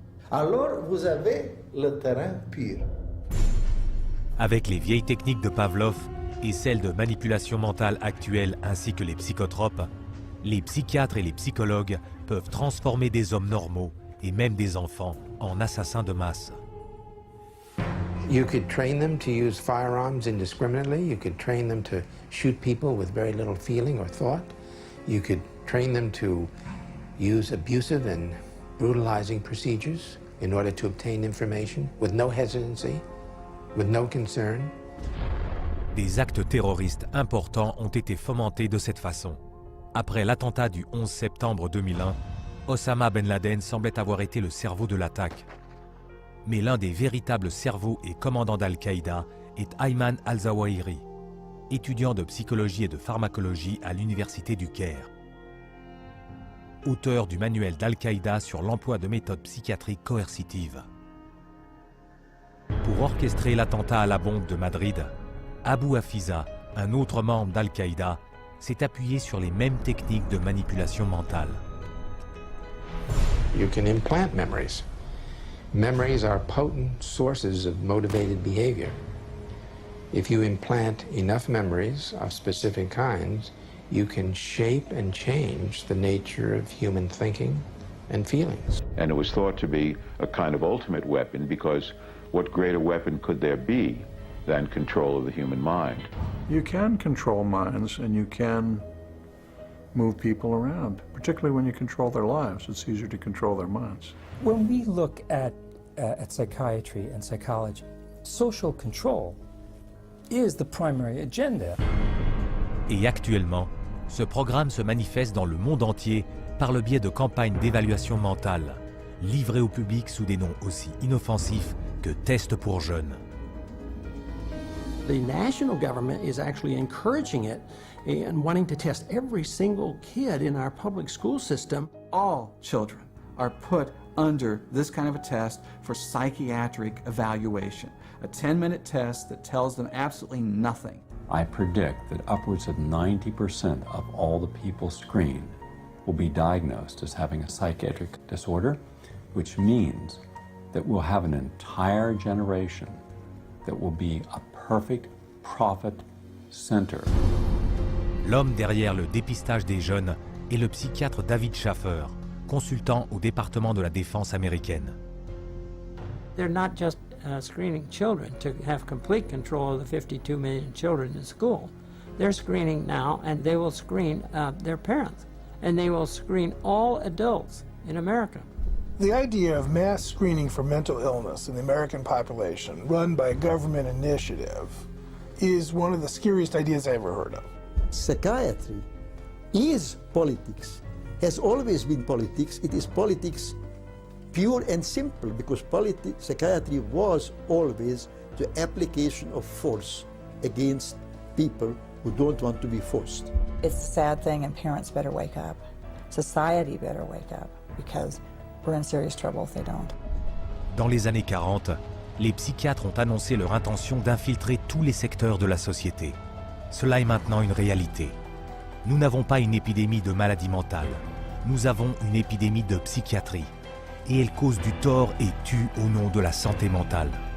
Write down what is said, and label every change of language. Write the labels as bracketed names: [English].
[French] Alors vous avez le terrain pur. Avec les vieilles techniques de Pavlov et celles de manipulation mentale actuelles ainsi que les psychotropes, les psychiatres et les psychologues peuvent transformer des hommes normaux et même des enfants en assassins de masse. [English] You could train them to use firearms indiscriminately. You could train them to shoot people with very little feeling or thought. You could train them to use abusive and brutalizing procedures in order to obtain information with no hesitancy, with no concern. [French] Des actes terroristes importants ont été fomentés de cette façon. Après l'attentat du 11 septembre 2001, Osama Ben Laden semblait avoir été le cerveau de l'attaque. Mais l'un des véritables cerveaux et commandants d'Al-Qaïda est Ayman al-Zawahiri, étudiant de psychologie et de pharmacologie à l'université du Caire. Auteur du manuel d'Al-Qaïda sur l'emploi de méthodes psychiatriques coercitives. Pour orchestrer l'attentat à la bombe de Madrid, Abu Hafiza, un autre membre d'Al-Qaïda, s'est appuyé sur les mêmes techniques de manipulation mentale. [English] You can implant memories. Memories are potent sources of motivated behavior. If you implant enough memories of specific kinds, you can shape and change the nature of human thinking and feelings. And it was thought to be a kind of ultimate weapon because what greater weapon could there be than control of the human mind? You can control minds and you can move people around, particularly when you control their lives. It's easier to control their minds. When we look at psychiatry and psychology, social control is the primary agenda. [French] Et actuellement, ce programme se manifeste dans le monde entier par le biais de campagnes d'évaluation mentale, livrées au public sous des noms aussi inoffensifs que tests pour jeunes. [English] The national government is actually encouraging it and wanting to test every single kid in our public school system. All children are put under this kind of a test for psychiatric evaluation, a 10-minute test that tells them absolutely nothing. I predict that upwards of 90% of all the people screened will be diagnosed as having a psychiatric disorder, which means that we'll have an entire generation that will be a perfect profit center. [French] L'homme derrière le dépistage des jeunes est le psychiatre David Schaffer, consultant au département de la défense américaine. [English] They're not just screening children to have complete control of the 52 million children in school. They're screening now, and they will screen their parents, and they will screen all adults in America. The idea of mass screening for mental illness in the American population, run by a government initiative, is one of the scariest ideas I ever heard of. Psychiatry is politics, has always been politics. It is politics pure and simple, because psychiatry was always the application of force against people who don't want to be forced. It's a sad thing, and parents better wake up. Society better wake up, because we're in serious trouble if they don't. [French] Dans les années 40, les psychiatres ont annoncé leur intention d'infiltrer tous les secteurs de la société. Cela est maintenant une réalité. Nous n'avons pas une épidémie de maladie mentale. Nous avons une épidémie de psychiatrie. et elle cause du tort et tue au nom de la santé mentale.